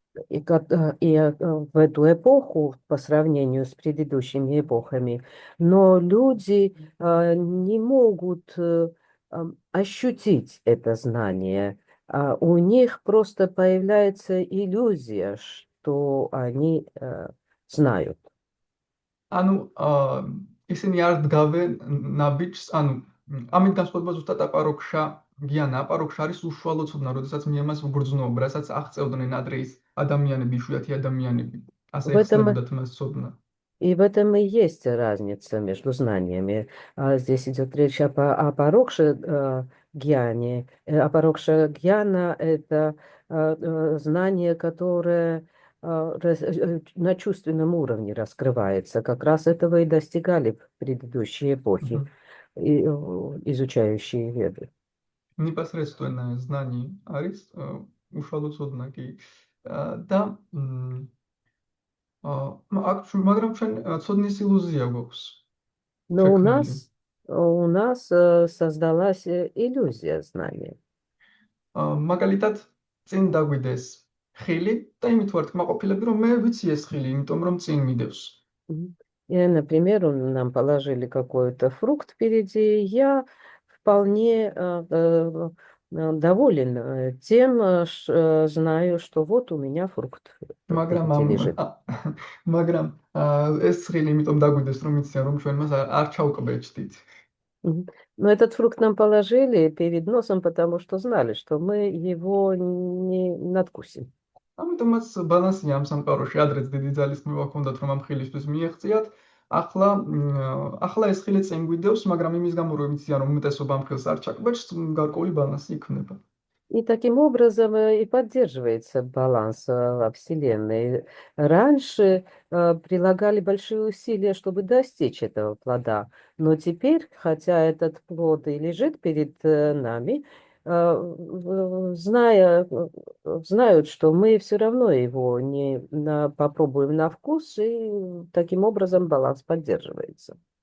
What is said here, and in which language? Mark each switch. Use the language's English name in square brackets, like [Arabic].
[Russian] эту эпоху по сравнению с предыдущими эпохами, но люди не могут ощутить это знание. У них просто появляется иллюзия, что они знают. [Georgian] ანუ ისინი არ დგავენ ნაბიჯს, ანუ ამით განსხვავება ზუსტად აპაროქშა გიანა. აპაროქშა არის უშუალო ცოდნა, როდესაც მე ამას ვგრძნობ, რასაც აღწევდნენ ადრე ის адамიანები, იშვიათი ადამიანები. [Russian] В [Georgian] ასე [Russian] этом [Georgian] ეხსნებოდათ მას ცოდნა. [Russian] И в этом и есть разница между знаниями. Здесь идет речь о парокше гьяне. Апарокша гьяна– это знание, которое на чувственном уровне раскрывается. Как раз этого и достигали в предыдущие эпохи, Mhm. изучающие веды. непосредственно знание [Georgian] არის უშუალო ცოდნა კი. და მაგრამ ჩვენ ცოდნის ილუზია გვაქვს [Russian] Но [Georgian] შექმნილი. [Russian] у нас создалась иллюзия знания. [Georgian] მაგალითად წინ დაგვიდეს ხილი და იმით ვარ თქმაყოფილები რომ მე ვიცი ეს ხილი, იმიტომ რომ წინ მიდევს. Мгм. [Russian] Например, нам положили какой-то фрукт впереди, я вполне доволен тем, знаю, что вот у меня фрукт [Georgian] მაგრამ [Russian] впереди лежит. [Georgian] მაგრამ ეს ხილი იმიტომ დაგვიდეს რომ იციან რომ ჩვენ მას არ ჩავკბეჭდით. Мгм. [Russian] Но этот фрукт нам положили перед носом, потому что знали, что мы его не надкусим. [Georgian] ამიტომაც ბალანსია ამ სამყაროში. ადრეც დიდი ძალისხმევა ჰქონდათ რომ ამ ხილისთვის მიეღწიათ. ახლა ახლა ეს ხილი წინ გვიდევს, მაგრამ იმის გამო რომ იციან რომ უმეტესობა ამ ხილს არ ჩაკბეჭს, გარკვეული ბალანსი იქნება. [Russian] И таким образом и поддерживается баланс во Вселенной. Раньше прилагали большие усилия, чтобы достичь этого плода, но теперь, хотя этот плод и лежит перед нами, знают, что мы все равно его не попробуем на вкус, и таким образом баланс поддерживается.